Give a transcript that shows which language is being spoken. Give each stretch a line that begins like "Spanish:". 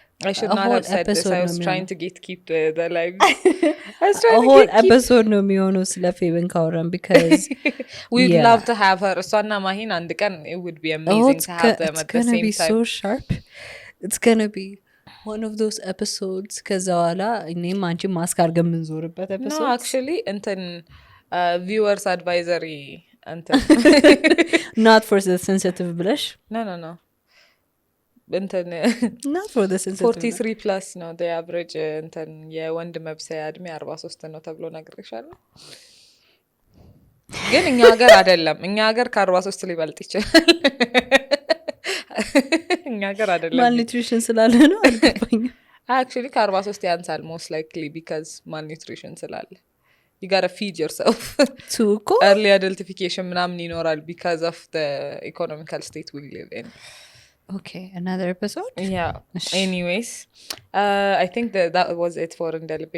English: I should not have said this. I was trying to keep the live. A whole episode
Amharic: ነው የሚሆነው ስለ ፌብን ካወራን because
English: we'd love to have her.
Amharic: እሷና ማሂን አንድ ቀን
English: it would be amazing to have them at the same time. It's gonna be so sharp. It's gonna be one of those episodes
Amharic: ከዛ በኋላ እኔም አንቺ ማስክ አድርገን የምንዞርበት
English: episode. No, actually እንትን viewers advisory እንትን not for the sensitive
Amharic: ብለሽ
English: no እንትን not for the sensitive
Amharic: 43 plus ነው
English: the average
Amharic: እንትን የወንድ መብሰያ እድሜ 43 ነው ተብሎ ነግሬሻለሁ። ግን እኛ ሀገር አይደለም እኛ ሀገር ከ43 ሊበልጥ ይችላል። እኛ ሀገር አይደለም malnutrition ስላለ ነው አልገባኝም።
English: actually
Amharic: ከ43 ያንሳል
English: most likely because malnutrition
Amharic: ስላለ
English: you gotta feed yourself to early adultification
Amharic: ምናምን ይኖራል
English: because of the economical state we live in. Okay, another episode? Yeah. Anyways, I think that was it for Indelipe.